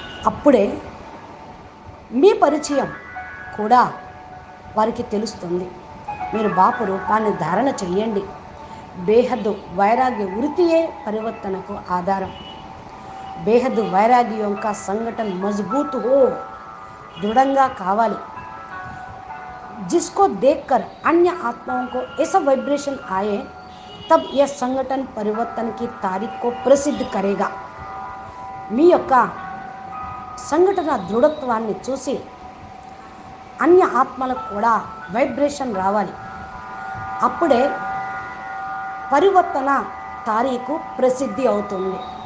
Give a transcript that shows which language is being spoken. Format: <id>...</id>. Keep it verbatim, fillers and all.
<te>అప్పుడే మీ పరిచయం కూడా వారికి తెలుస్తుంది. మీరు బాపు రూపాన్ని ధారణ చెయ్యండి. బేహద్దు వైరాగ్య వృత్తియే పరివర్తనకు ఆధారం. బేహద్దు వైరాగ్యం యొక్క సంఘటన</te> <hi>మజబూత్ హో,</hi> <te>దృఢంగా కావాలి.</te> <hi>जिसको देखकर अन्य आत्माओं को ऐसा वाइब्रेशन आए, तब यह संगठन परिवर्तन की तारीख को प्रसिद्ध करेगा.</hi> <te>మీ యొక్క సంఘటన దృఢత్వాన్ని చూసి అన్య ఆత్మలకు కూడా వైబ్రేషన్ రావాలి. అప్పుడే పరివర్తన తారీఖు ప్రసిద్ధి అవుతుంది.</te>